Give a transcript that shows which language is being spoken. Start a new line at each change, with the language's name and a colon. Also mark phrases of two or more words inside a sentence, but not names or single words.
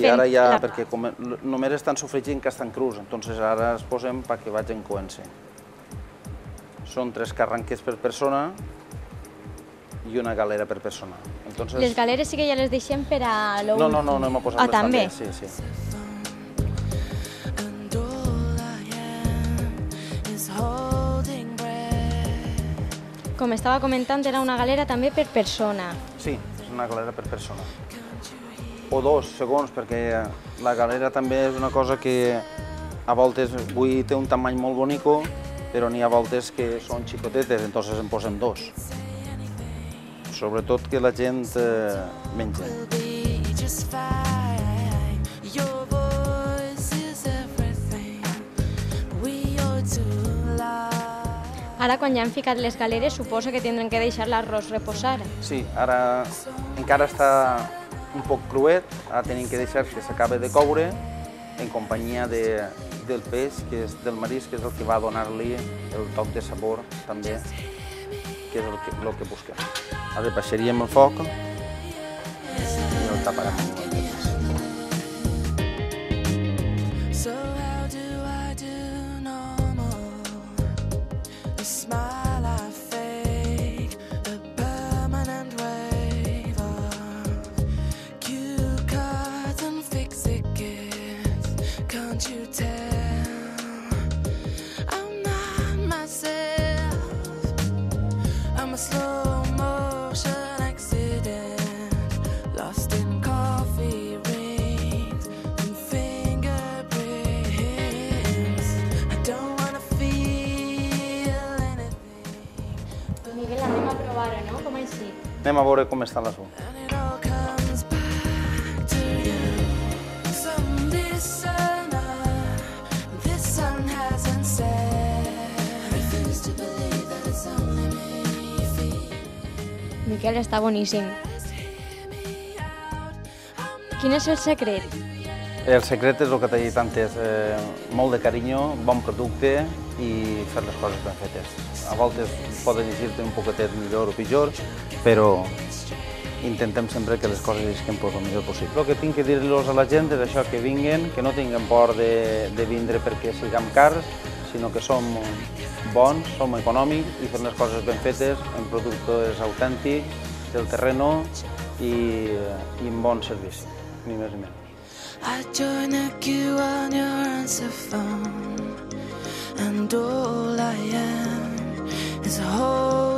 Catalan: Sí, ara ja, perquè només estan sofregint que estan crus, entonces ara els posem perquè vagin coent-se. Són 3 carranques per persona i una galera per persona. Entonces... Les galeres sí que ja les deixem per a l'últim. No, no hem posat les també. Sí, sí.
English: And all I am is holding breath.
Catalan: Com estava comentant, era una galera també per persona. Sí, és una galera per persona. O 2 segons, perquè la galera també és una cosa que a voltes avui té un tamany molt bonico, però n'hi ha voltes que són xicotetes, entonces en posem 2. Sobretot que la gent menja.
English: We'll be just fine. Your voice is everything we ought to love.
Catalan: Ara, quan ja han ficat les galeres, suposo que tindran que deixar l'arròs reposar. Sí, ara encara està un poc cruet, ara tenim que deixar que s'acabe de coure en companyia del peix, que és del marisc, que és el que va donar-li el toc de sabor també, que és el que busquem. Ara baixaríem el foc i el taparem amb el temps.
English: So how do I do normal? A smile I fake, a permanent wave of cue cards and fix-it gifts. Can't you tell? I'm not myself. I'm a slow motion accident, lost in coffee rings and fingerprints. I don't wanna feel anything,
Catalan: Miguel, anem a provar-ho, no? Com així? Anem a veure com està l'assumpte.
English: and it all comes back to you. So listen up, this sun hasn't set. I refuse to believe that it's only me.
Catalan: Miquel, està boníssim. Quin és el secret? El secret és el que t'he dit antes, molt de carinyo, bon producte i fer les coses ben fetes. A voltes poden llegir-te un poquetet millor o pitjor, però intentem sempre que les coses isquen el millor possible. El que tinc que dir-los a la gent és això, que vinguen, que no tinguin por de vindre perquè siguem cars, sinó que som bons, som econòmics i fem les coses ben fetes, en productes autèntics, del terreno i amb bon servici, ni més ni menys.
English: I join the queue on your answer phone, and all I am is a whole